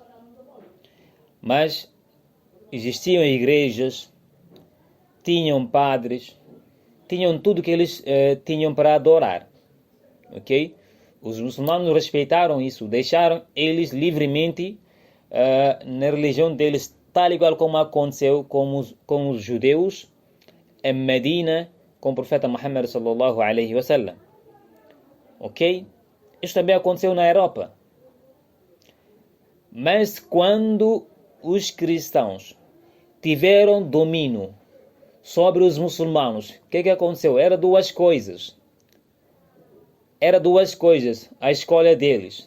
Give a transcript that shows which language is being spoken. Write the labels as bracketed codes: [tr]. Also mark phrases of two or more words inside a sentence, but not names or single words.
[pt] Mas existiam igrejas, tinham padres, tinham tudo que eles tinham para adorar. Ok? Os muçulmanos respeitaram isso, deixaram eles livremente na religião deles, tal igual como aconteceu com os judeus em Medina, com o profeta Muhammad [ar] صلى الله عليه وسلم. [pt] Ok? Isso também aconteceu na Europa. Mas quando os cristãos tiveram domínio sobre os muçulmanos, o que aconteceu? Era duas coisas. A escolha deles.